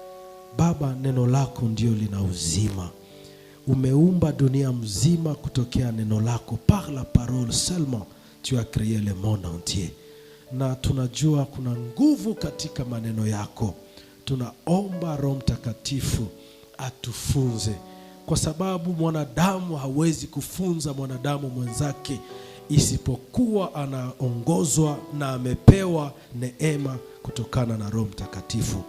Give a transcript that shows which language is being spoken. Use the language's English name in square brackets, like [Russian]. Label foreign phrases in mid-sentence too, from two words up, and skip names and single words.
[Swahili] Baba, neno lako ndio lina uzima. Umeumba dunia mzima kutokea neno lako. [French] Par la parole seulement tu as créé le monde entier. [Swahili] Na tunajua kuna nguvu katika maneno yako. Tunaomba Roho Mtakatifu atufunze, kwa sababu mwanadamu hawezi kufunza mwanadamu mwenzake isipokuwa anaongozwa na amepewa neema kutokana na Roho Mtakatifu.